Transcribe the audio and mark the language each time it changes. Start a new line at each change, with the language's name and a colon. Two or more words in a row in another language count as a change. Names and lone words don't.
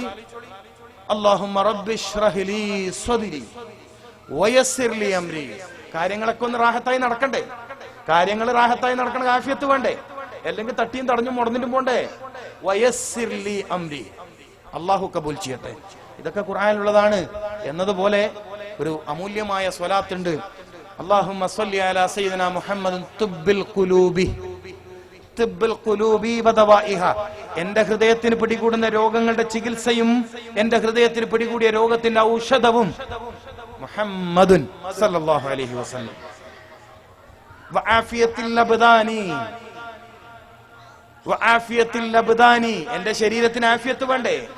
Arabic: اللهم رب اشرح لي صدري ويسر لي أمري.
Malayalam: കാര്യങ്ങളൊക്കെ ഒന്ന് റാഹത്തായി നടക്കണ്ടേ? കാര്യങ്ങൾ റാഹത്തായി നടക്കണ ആഫിയത്ത് വേണ്ടേ? അല്ലെങ്കിൽ തട്ടിയും തടഞ്ഞും മുടന്നിട്ടും പോണ്ടേ?
Arabic: ويسر لي أمري.
Malayalam: അല്ലാഹു കബൂൽ ചെയ്യട്ടെ. ഇതൊക്കെ ഖുർആനിലുള്ളതാണ്. എന്നതുപോലെ ഒരു അമൂല്യമായ സ്വലാത്ത് ഉണ്ട്.
Arabic: اللهم صل على سيدنا محمد طب القلوب ودوائها.
Malayalam: എന്റെ ഹൃദയത്തിന് പിടികൂടുന്ന രോഗങ്ങളുടെ ചികിത്സയും എന്റെ ഹൃദയത്തിന് പിടികൂടിയ രോഗത്തിന്റെ ഔഷധവും
Arabic: محمد صلى الله عليه وسلم. وعافية الأبدان وعافية الأبدان,
Malayalam: എന്റെ ശരീരത്തിന് ആഫിയത്ത് വേണ്ടേ?